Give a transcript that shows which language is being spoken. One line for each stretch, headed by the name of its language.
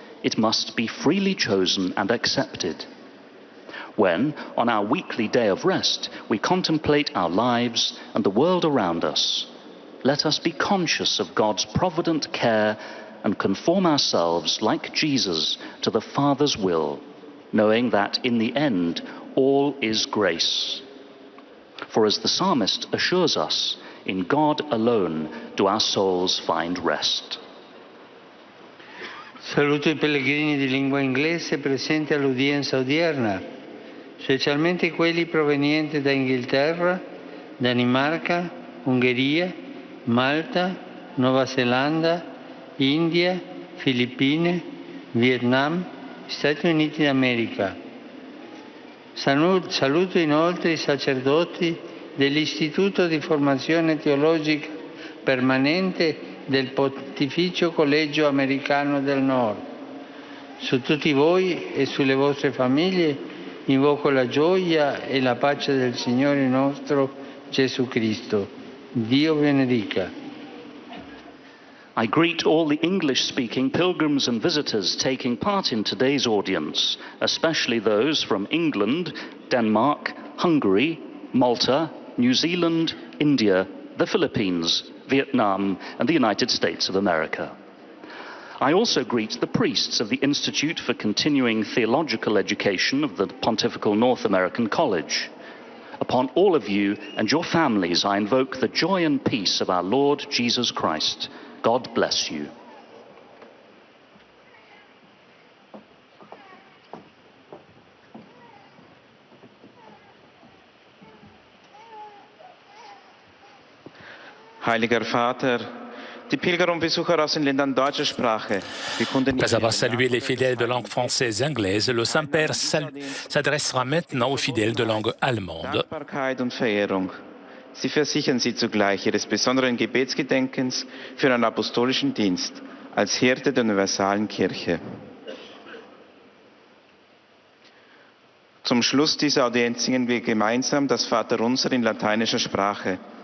English: It must be freely chosen and accepted. When, on our weekly day of rest, we contemplate our lives and the world around us, let us be conscious of God's provident care and conform ourselves, like Jesus, to the Father's will, knowing that in the end all is grace. For as the psalmist assures us, in God alone do our souls find rest.
Italian: Saluto i pellegrini di lingua inglese presenti all'udienza odierna, specialmente quelli provenienti da Inghilterra, Danimarca, Ungheria, Malta, Nuova Zelanda, India, Filippine, Vietnam, Stati Uniti d'America. Saluto inoltre i sacerdoti dell'Istituto di Formazione Teologica Permanente del Pontificio Collegio Americano del Nord. Su tutti voi e sulle vostre famiglie invoco la gioia e la pace del Signore nostro Gesù Cristo. Dio benedica.
English: I greet all the English-speaking pilgrims and visitors taking part in today's audience, especially those from England, Denmark, Hungary, Malta, New Zealand, India, the Philippines, Vietnam, and the United States of America. I also greet the priests of the Institute for Continuing Theological Education of the Pontifical North American College. Upon all of you and your families, I invoke the joy and peace of our Lord Jesus Christ. God bless you.
German: Heiliger Vater, die Pilger und Besucher aus den Ländern deutscher Sprache bekunden
French: Après avoir salué les fidèles de langue française et anglaise, le Saint-Père s'adressera maintenant aux fidèles de langue allemande.
German: Dankbarkeit und Verehrung. Sie versichern sie zugleich ihres besonderen Gebetsgedenkens für einen apostolischen Dienst als Hirte der universalen Kirche. Zum Schluss dieser Audienz singen wir gemeinsam das Vaterunser in lateinischer Sprache.